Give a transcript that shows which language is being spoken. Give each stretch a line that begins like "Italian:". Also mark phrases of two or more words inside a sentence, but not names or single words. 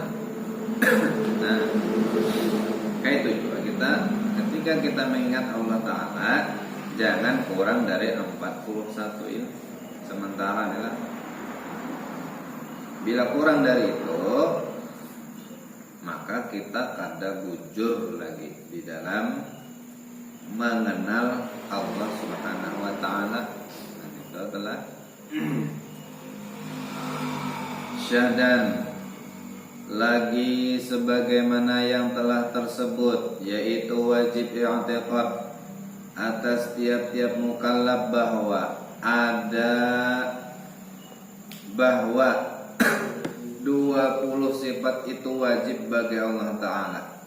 Indonesian: Nah, kayak itu juga kita ketika kita mengingat Allah Ta'ala jangan kurang dari 41 ini. Sementara nih lah. Bila kurang dari itu, maka kita kada bujur lagi di dalam mengenal Allah
Arabic: Subhanahu wa Ta'ala.
Indonesian: Dan itu adalah syahdan lagi sebagaimana yang telah tersebut, yaitu wajib i'tiqad atas tiap-tiap mukallaf bahwa 20 sifat itu wajib bagi Allah Ta'ala.